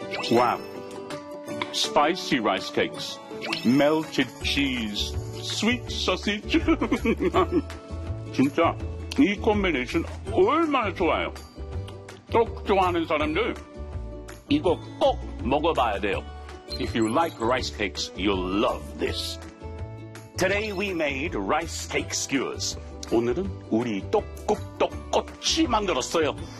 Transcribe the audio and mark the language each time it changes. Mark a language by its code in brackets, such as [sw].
[en] Wow. Spicy rice cakes, melted cheese, sweet sausage. [ko] 진짜 이 콤비네이션 얼마나 좋아요. 떡 좋아하는 사람들 이거 꼭 먹어봐야 돼요. [en] If you like rice cakes, you'll love this. Today we made rice cake skewers. [ko] 오늘은 우리 떡국 떡꼬치 만들었어요.